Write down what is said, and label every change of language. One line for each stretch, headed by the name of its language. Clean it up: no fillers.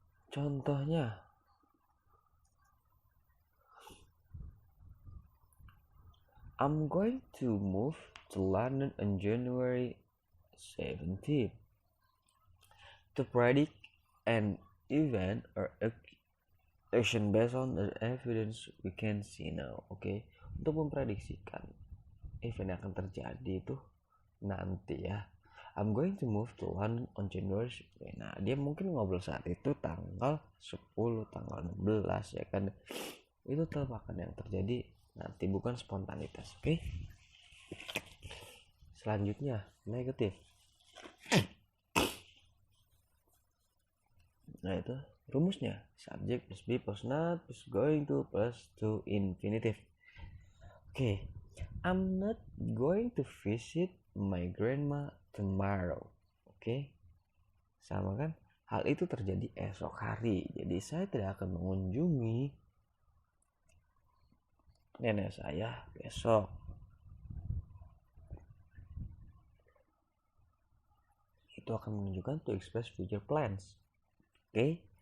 English: Contohnya I'm going to move to London on January 17th. To predict an event or action based on the evidence we can see now. Oke.
Indonesian: Untuk memprediksikan event yang akan terjadi itu nanti ya.
English: I'm going to move to London on January.
Indonesian: Nah, dia mungkin ngobrol saat itu tanggal 10, tanggal 16 ya kan. Itu tebakan yang terjadi nanti, bukan spontanitas. Oke. Selanjutnya negatif. Nah, itu rumusnya
English: subject plus be plus not plus going to plus to infinitive. Oke. I'm not going to visit my grandma tomorrow.
Indonesian: Oke. Sama kan? Hal itu terjadi esok hari. Jadi saya tidak akan mengunjungi nenek saya besok. Itu akan menunjukkan
English: to express future plans.
Indonesian: Oke.